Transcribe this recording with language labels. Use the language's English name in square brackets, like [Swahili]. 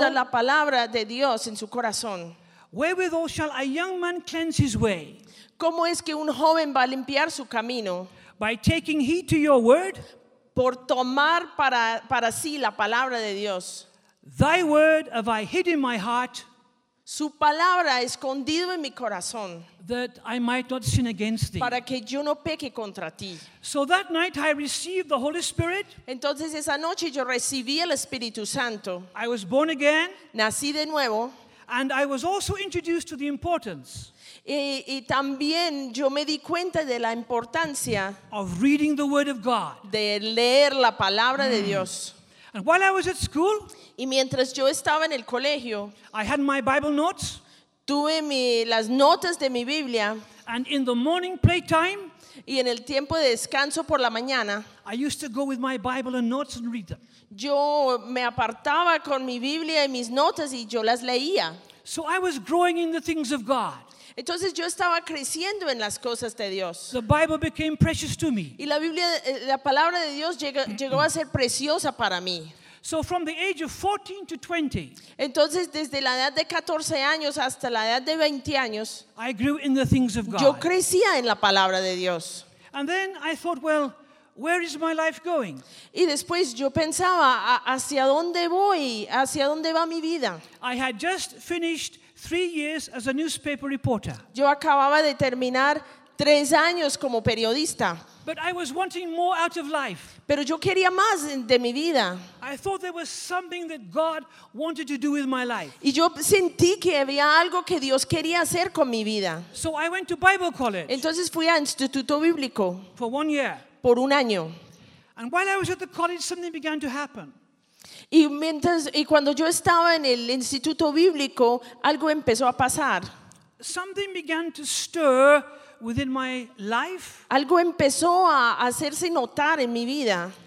[Spanish] esconda la palabra de Dios en su corazón. [English] Wherewithal shall a young man cleanse his way? [Spanish] ¿Cómo es que un joven va a limpiar su camino? [English] By taking heed to your word. [Spanish] Por tomar para sí la palabra de Dios. [English] Thy word have I hid in my heart. [Spanish] Su palabra escondido en mi corazón. [English] That I might not sin against thee. [Spanish] Para que yo no peque contra ti. [English] So that night I received the Holy Spirit. [Spanish] Entonces esa noche yo recibí el Espíritu Santo. [English] I was born again. [Spanish] Nací de nuevo. [English] And I was also introduced to the importance. [Spanish] Y también yo me di cuenta de la importancia. [English] Of reading the word of God. [Spanish] De leer la palabra de Dios. [English] And while I was at school. [Spanish] Y mientras yo estaba en el colegio. [English] I had my Bible notes. [Spanish] Tuve las notas de mi Biblia. [English] And in the morning playtime, [Spanish] y en el tiempo de descanso por la mañana, [English] I used to go with my Bible and notes and read them. [Spanish] Yo me apartaba con mi Biblia y mis notas y yo las leía. [English] So I was growing in the things of God. [Spanish] Entonces yo estaba creciendo en las cosas de Dios. [English] The Bible became precious to me. [Spanish] Y la Biblia, la palabra de Dios llegó a ser preciosa para mí. [English] So from the age of 14 to 20. [Spanish] Entonces desde la edad de 14 años hasta la edad de 20 años. [English] I grew in the things of God. [Spanish] Yo crecía en la palabra de Dios. [English] And then I thought, well, where is my life going? [Spanish] Y después yo pensaba, ¿hacia dónde voy? ¿Hacia dónde va mi vida? [English] I had just finished 3 years as a newspaper reporter. [Spanish] Yo acababa de terminar 3 años como periodista. [English] But I was wanting more out of life. [Spanish] Pero yo quería más de mi vida. [English] I thought there was something that God wanted to do with my life. [Spanish] Y yo sentí que había algo que Dios quería hacer con mi vida. [English] So I went to Bible college. [Spanish] Entonces fui a Instituto Bíblico. [English] For 1 year. [Spanish] Por un año. [English] And while I was at the college, something began to happen. [Spanish] Y cuando yo estaba en el Instituto Bíblico, algo empezó a pasar. [English] Something began to stir within my life. [Spanish] Algo empezó a hacerse notar en mi vida.